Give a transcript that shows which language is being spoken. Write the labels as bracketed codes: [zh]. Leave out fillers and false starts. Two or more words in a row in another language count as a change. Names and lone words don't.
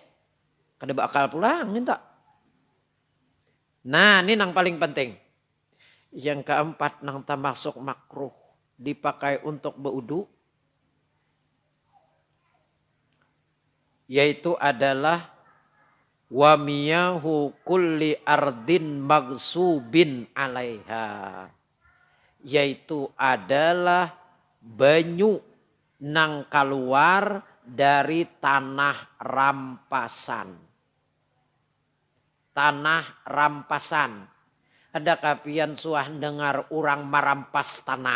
[bjn] Kada bakal pulang minta. Nah ini nang paling penting. Yang keempat nang termasuk makruh dipakai untuk baudu. Yaitu adalah [ar] ومياه كل أرض مغصوب عليها, [bjn] yaitu adalah banyu nang keluar dari tanah rampasan. Tanah rampasan. Adakah pian suah dengar orang marampas tanah?